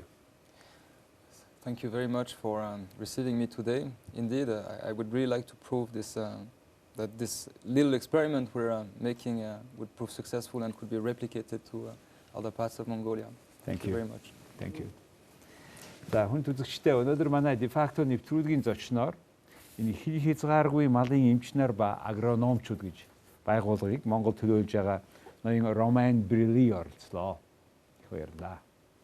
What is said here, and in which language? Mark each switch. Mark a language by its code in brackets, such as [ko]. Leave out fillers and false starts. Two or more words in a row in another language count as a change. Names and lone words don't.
[en] Thank you very much for receiving me today. Indeed, I would really like to prove this, that this little experiment we're making would prove successful and could be replicated to other parts of Mongolia. Thank you you very much. Thank you. [mn] За хүн үзэгчдээ өнөөдөр манай дефакто нэвтрүүлгийн зочноор энэ хязгааргүй малын эмчнэр ба агрономичид гэж байгууллагыг Монгол төлөөлж байгаа ноён Romain Brillie оролцлоо. Их баярлалаа.